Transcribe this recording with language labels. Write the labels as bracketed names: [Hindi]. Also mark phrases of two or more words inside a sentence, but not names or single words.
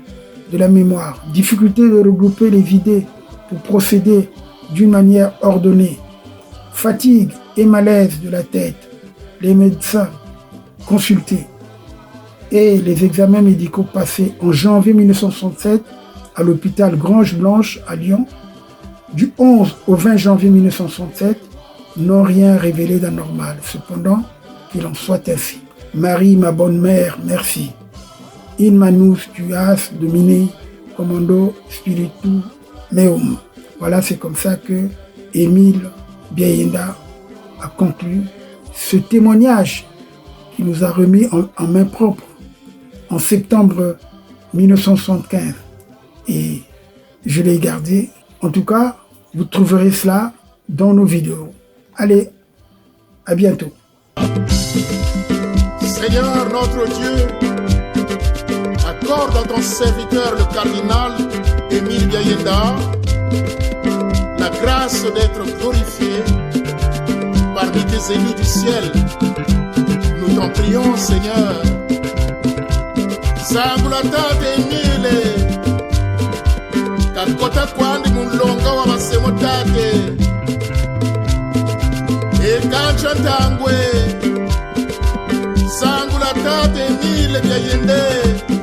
[French] de la mémoire, difficulté de regrouper les idées pour procéder d'une manière ordonnée, fatigue et malaise de la tête, les médecins consultés et les examens médicaux passés en janvier 1967 à l'hôpital Grange-Blanche à Lyon, du 11 au 20 janvier 1967, n'ont rien révélé d'anormal. Cependant, qu'il en soit ainsi. Marie, ma bonne mère, merci. [Latin] In manus tuas domine commando spiritu meum. [French] Voilà, c'est comme ça que Émile Biayenda a conclu ce témoignage qui nous a remis en main propre en septembre 1975. Et je l'ai gardé. En tout cas, vous trouverez cela dans nos vidéos. Allez, à bientôt. Seigneur notre Dieu, accorde à ton serviteur le cardinal Émile Biayenda la grâce d'être glorifié parmi tes élus du ciel. Nous t'en prions, Seigneur. [Kongo] Sangulata Émile, kakota kwandi mulonga wa masemotate, ekancha ntangwe. Sangulata Émile Biayenda.